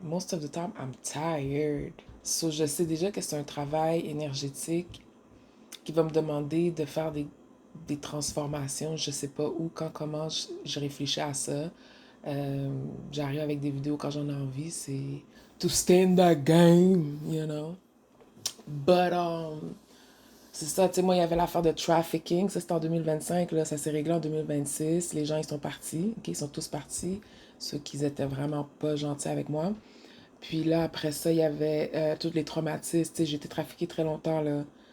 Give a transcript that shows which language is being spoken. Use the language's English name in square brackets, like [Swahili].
[English] Most of the time, I'm tired. [French] So, je sais déjà que c'est un travail énergétique qui va me demander de faire des transformations. Je sais pas où, quand, comment, je réfléchis à ça. Euh, J'arrive avec des vidéos quand j'en ai envie. [English] C'est to stay in the game, you know. [French] But, c'est ça, tu sais, moi, il y avait l'affaire de trafficking. Ça, c'était en 2025. Là, ça s'est réglé en 2026. Les gens, ils sont partis. OK, ils sont tous partis. Ceux qui étaient vraiment pas gentils avec moi. Puis là, après ça, il y avait tous les traumatismes. Tu sais, j'ai été traffiquée très longtemps, là.